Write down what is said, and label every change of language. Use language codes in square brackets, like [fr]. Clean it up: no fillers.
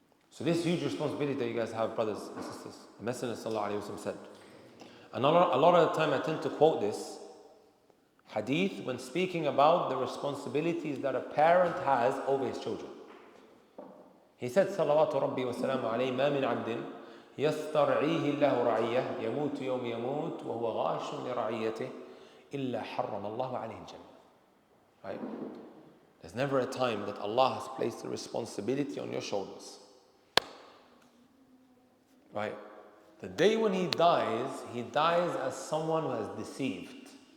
[en] So this huge responsibility that you guys have, brothers and sisters, the Messenger ﷺ said, and a lot of the time I tend to quote this hadith when speaking about the responsibilities that a parent has over his children. He said, [ar] صلوات ربي وسلامه عليه ما من عبد يسترعيه الله رعية يموت يوم يموت وهو غاش لرعيته إلا حرم الله عليه الجنة. [en] Right? There's never a time that Allah has placed the responsibility on your shoulders. Right? The day when he dies as someone who has deceived.